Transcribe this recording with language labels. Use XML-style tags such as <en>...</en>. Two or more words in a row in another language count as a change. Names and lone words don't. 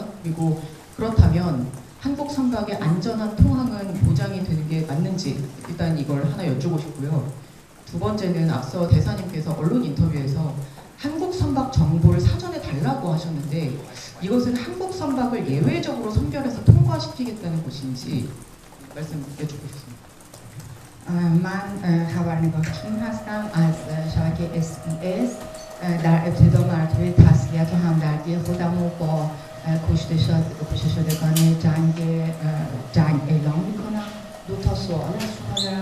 <ko>그리고 그렇다면 한국 선박의 안전한 통항은 보장이 되는 게 맞는지 일단 이걸 하나 여쭈고 싶고요. 두 번째는 앞서 대사님께서 언론 인터뷰에서 한국 선박 정보를 사전에 달라고 하셨는데 이것은 한국 선박을 예외적으로 선별해서 통과시키겠다는 것인지 말씀 여쭙고 싶습니다.</ko> <fa>من خبرنگار کیم هستم از شبکه SBS. در ابتدا مرتبه تسلیت و همدردی خودم رو با کشته شدگان جنگ اعلام میکنم. دو تا سوال از شما دارم.</fa>